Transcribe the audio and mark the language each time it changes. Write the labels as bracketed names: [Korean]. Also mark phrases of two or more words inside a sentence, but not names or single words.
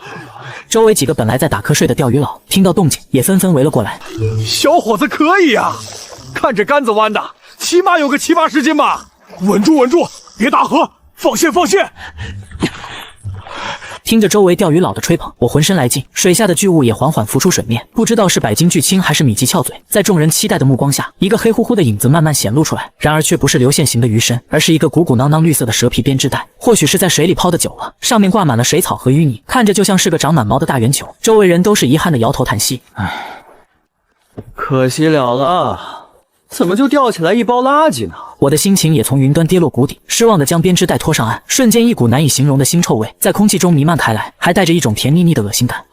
[Chinese] 周圍幾個本來在打瞌睡的釣魚佬聽到動靜，也紛紛圍了過來。小伙子可以啊，看這杆子彎的，起碼有個7、80斤吧。穩住，穩住，別打河，放線，放線。聽着周圍釣魚佬的吹捧，我渾身來勁，水下的巨物也緩緩浮出水面，不知道是百斤巨青還是米奇翹嘴。在众人期待的目光下，一個黑乎乎的影子慢慢顯露出來，然而卻不是流線型的魚身，而是一個鼓鼓囊囊綠色的蛇皮編織袋。或許是在水裡泡得久了，上面掛滿了水草和淤泥，看着就像是個長滿毛的大圓球。周圍人都是遺憾的搖頭嘆息。唉，可惜了了，怎麼就釣起來一包垃圾呢？我的心情也從雲端跌落谷底，失望地將編織袋拖上岸，瞬間一股難以形容的腥臭味在空氣中彌漫開來，還帶着一種甜膩膩的惡心感。